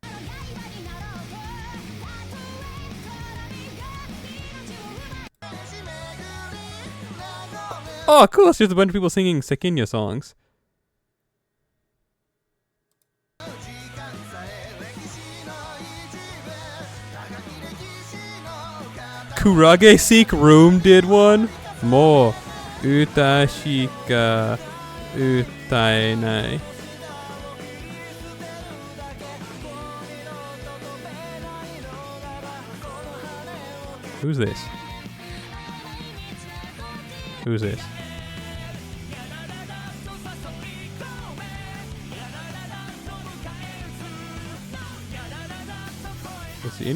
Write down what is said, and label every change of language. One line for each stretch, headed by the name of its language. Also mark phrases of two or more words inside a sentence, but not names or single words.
English: Oh, cool. So there's a bunch of people singing Sekinya songs. Kurage Seek Room did one.
Japanese: もう歌しか歌えない.
English: Who's this? Who's this? Let's see.